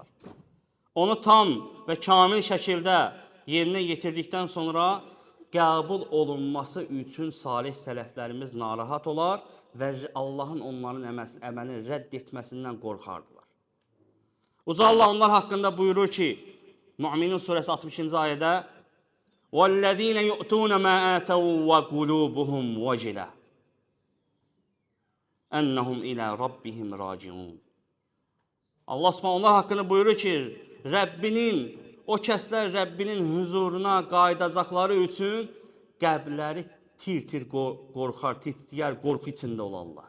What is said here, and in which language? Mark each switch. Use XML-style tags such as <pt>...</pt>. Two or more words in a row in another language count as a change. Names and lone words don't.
<az>Onu tam və kamil şəkildə yerinə yetirdikdən sonra qəbul olunması üçün salih sələflərimiz narahat olar və Allahın onların əməlini rədd etməsindən qorxardılar. Uca Allah onlar haqqında buyurur ki, Mü'minin surəsi 62-ci ayədə</az> <ar>وَالَّذ۪ينَ يُؤْتُونَ مَا آتَوْا وَقُلُوبُهُمْ وَجِلَةً أنهم إلى ربهم راجعون.</ar> <az>Allah Subhanahu onlar haqqında buyurur ki, o kəslər Rəbbinin huzuruna qayıdacaqları üçün qəbləri tir-tir qorxar, titriyər, qorxu içində olarlar.</az>